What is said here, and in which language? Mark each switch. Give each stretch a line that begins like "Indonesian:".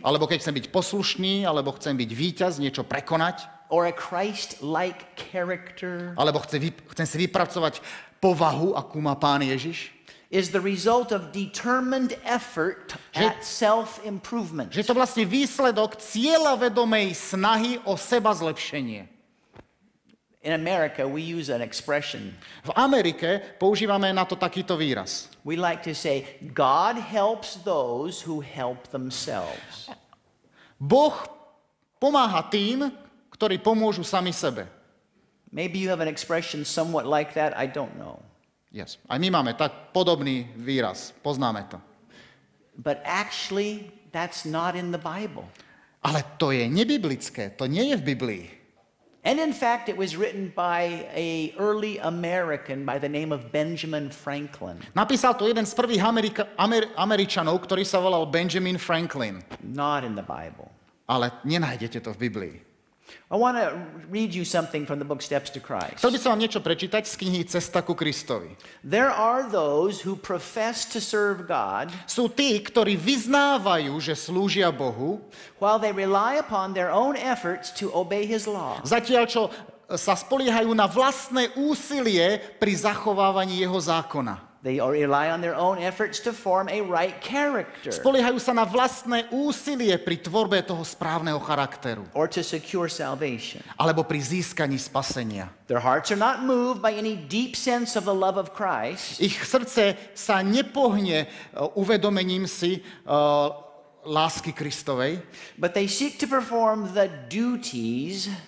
Slovak: alebo keď chcem byť poslušný, alebo chcem byť víťaz, niečo prekonať,
English: or a Christ-like character
Slovak: alebo chcem si vypracovať povahu, akú má Pán Ježiš,
English: is the result of determined effort at self-improvement.
Slovak: že je to vlastne výsledok cieľavedomej snahy o seba zlepšenie.
English: In America, we use an expression.
Slovak: V Amerike používame na to takýto výraz.
English: We like to say, God helps those who help themselves.
Slovak: Boh pomáha tým, ktorí pomôžu sami sebe.
English: Maybe you have an expression somewhat like that, I don't know.
Slovak: Yes. Aj my máme tak podobný výraz. Poznáme to.
English: But actually, that's not in the Bible.
Slovak: Ale to je nebiblické. To nie je v Biblii.
English: And in fact, it was written by an early American by the name of Benjamin Franklin.
Slovak: Napísal to jeden z prvých Američanov, ktorý sa volal Benjamin Franklin.
English: Not in the Bible.
Slovak: Ale nenájdete to v Biblii.
English: I want to read you something from the book Steps to Christ.
Slovak: Chcel by som vám niečo prečítať z knihy Cesta ku Kristovi.
English: There are those who profess to serve God
Slovak: Sú tí, ktorí vyznávajú, že slúžia Bohu,
English: while they rely upon their own efforts to obey His law.
Slovak: zatiaľ čo sa spoliehajú na vlastné úsilie pri zachovávaní jeho zákona.
English: They rely on their own efforts to form a right character
Slovak: Spoliehajú sa na vlastné úsilie pri tvorbe toho správneho charakteru.
English: or to secure salvation.
Slovak: Alebo pri získaní spasenia.
English: Their hearts are not moved by any deep sense of the love of Christ,
Slovak: Ich srdce sa nepohne uvedomením si lásky Kristovej,
English: but they seek to perform the duties